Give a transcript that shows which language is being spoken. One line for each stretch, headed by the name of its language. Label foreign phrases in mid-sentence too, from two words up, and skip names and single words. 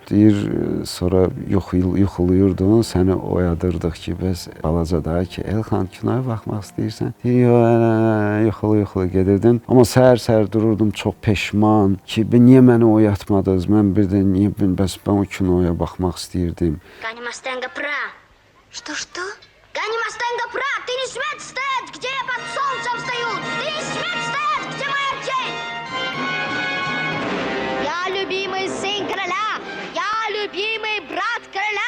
Azerbaijani: Deyir, sonra yuxulayırdın, səni oyadırdıq ki, bəs balaca da ki, Elxan kinoya baxmaq istəyirsən? Deyir, yuxulu gedirdin. Amma səhər dururdum çox peşman ki, niyə məni oyatmadınız? Mən bir də niyə bəs mən o kinoya baxmaq istəyirdim.
Russian: Ганимастенга пра. Что? Ганимастенга пра, ты не смеешь стоять, где я под солнцем стою! Ты не смеешь стоять, где моя тень! Я любимый сын короля! Я любимый брат короля!